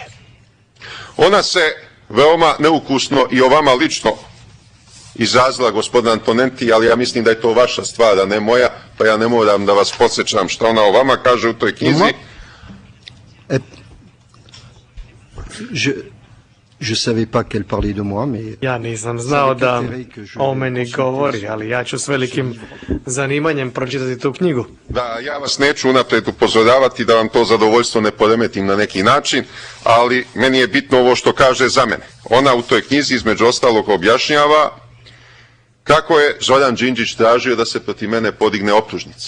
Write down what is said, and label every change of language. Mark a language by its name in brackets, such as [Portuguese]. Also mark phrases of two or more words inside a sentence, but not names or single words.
[Serbian] Ona se veoma neukusno i o vama lično izrazila, gospodin Antonenti, ali ja mislim da je to vaša stvar, a ne moja, pa ja ne moram da vas podsjećam šta ona o vama kaže u toj knjizi. [French] Je savais pas qu'elle parlait de moi, mais... [Serbian] Ja nisam znao da o meni govori, ali ja ću s velikim zanimanjem pročitati tu knjigu. Da, ja vas neću unapred upozoravati da vam to zadovoljstvo ne poremetim na neki način, ali meni je bitno ovo što kaže za mene. Ona u toj knjizi između ostalog objašnjava kako je Zoran Đinđić tražio da se protiv mene podigne optužnica.